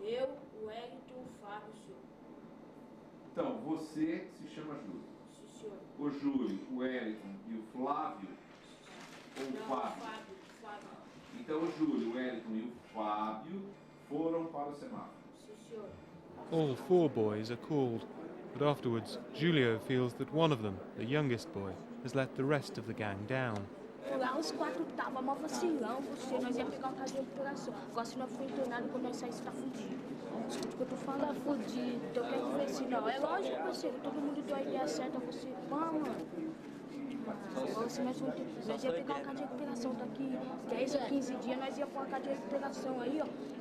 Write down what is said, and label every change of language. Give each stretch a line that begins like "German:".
Portuguese: Eu, o Wellington e o Fábio, senhor. Então, você se chama Júlio. Sim, senhor. O Júlio, o Elton e o Flávio? Ou o Não, Fábio? o Fábio. Então, o Júlio, o Elton e o Fábio foram para o semáforo. Sim, senhor.
English: All 4 boys are called, but afterwards Julio feels that one of them, the youngest boy, has let the rest of the gang down.
Portuguese: Lá os 4 tava mó vacilão, nós ia pegar um caso de operação. Agora se nós for internado, quando nós sair, você tá fudido. Escuta o que eu tô falando. Tá fudido. Então eu quero ver se não. É lógico, parceiro, todo mundo deu a ideia certa, você, mano. Agora se nós ia pegar um caso de recuperação daqui 10 a 15 dias, nós ia pôr a caso de recuperação aí, ó.